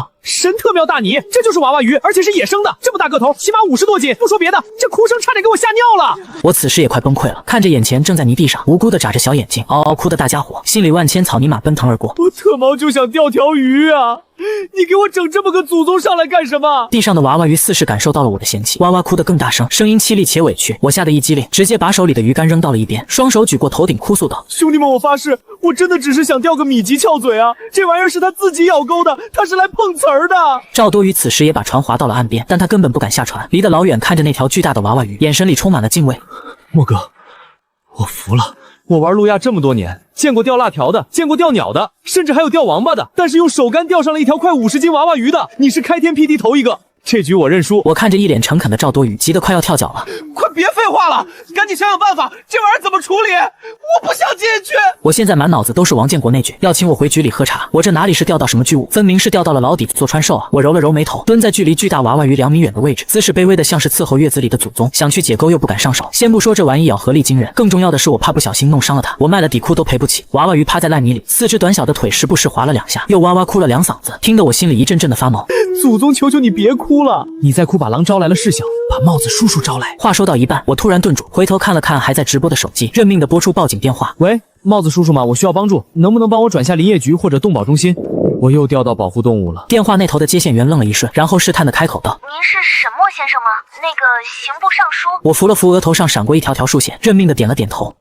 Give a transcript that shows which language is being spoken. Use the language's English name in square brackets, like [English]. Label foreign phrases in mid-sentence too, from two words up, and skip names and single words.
[Chinese] 神特妙大你，这就是娃娃鱼，而且是野生的，这么大个头，起码50多斤。不说别的，这哭声差点给我吓尿了。我此时也快崩溃了，看着眼前正在泥地上无辜的眨着小眼睛，嗷嗷哭的大家伙，心里万千草泥马奔腾而过。我特毛就想钓条魚啊！你給我整這麼個祖宗上來幹什麼？地上的娃娃魚似是感受到了我的嫌棄，哇哇哭得更大聲，聲音淒厲且委屈。我嚇得一激靈，直接把手裡的魚竿扔到了一邊，雙手舉過頭頂，哭訴道：“ 兄弟們，我發誓，我真的只是想釣個米吉翹嘴啊！這玩意兒是他自己咬鈎的，他是來碰瓷兒的。” 趙多魚此時也把船劃到了岸邊，但他根本不敢下船，離得老遠看着那條巨大的娃娃魚，眼神裡充滿了敬畏。莫哥，我服了。我玩路亞這麼多年，見過釣辣條的，見過釣鳥的，甚至還有釣王八的，但是用手竿釣上了一條快50斤娃娃魚的，你是開天闢地頭一個。這局我認輸。我看着一臉誠懇的趙多魚，急得快要跳腳了。快別廢話了，趕緊想想辦法，這玩意兒怎麼處理？我不想進去。我現在滿腦子都是王建國那句要請我回局裡喝茶，我這哪裡是釣到什麼巨物，分明是釣到了老底子做川獸啊！我揉了揉眉頭，蹲在距離巨大娃娃魚2米遠的位置，姿勢卑微的像是伺候月子裡的祖宗，想去解鈎又不敢上手。先不說這玩意咬合力驚人，更重要的是我怕不小心弄傷了它，我賣了底褲都賠不起。娃娃魚趴在爛泥裡，四肢短小的腿時不時滑了2下，又哇哇哭了2嗓子，聽得我心裡一陣陣的發毛。祖宗求求你別哭了，你再哭把狼招來了事小，把帽子叔叔招來。話說到一半，我突然頓住，回頭看了看還在直播的手機，認命的撥出報警電話。喂，帽子叔叔嗎？我需要幫助，能不能幫我轉下林業局或者動保中心？我又釣到保護動物了。電話那頭的接線員愣了一瞬，然後試探的開口道：“ 您是沈墨先生嗎？那個刑部尚書。” 我扶了扶額頭上閃過一條條數線，認命的點了點頭。